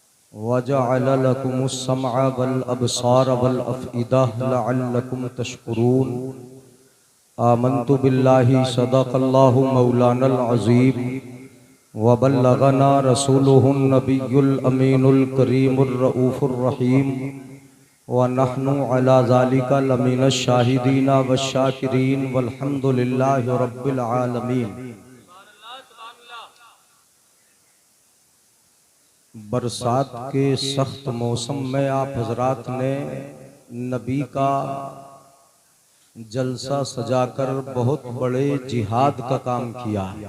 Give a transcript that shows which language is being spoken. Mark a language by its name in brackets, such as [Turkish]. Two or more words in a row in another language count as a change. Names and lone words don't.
[Arabic] وجعل لكم السمع والأبصار والأفئدة لعلكم تشكرون. آمنت بالله صدق الله مولانا العظيم وبلغنا رسوله النبي الأمين الكريم الرؤوف الرحيم ونحن على ذلك لمن الشاهدين والشاكرين والحمد لله رب العالمين. [Urdu] برسات کے سخت موسم میں آپ حضرات نے نبی کا جلسہ سجا کر بہت بڑے جہاد کا کام کیا.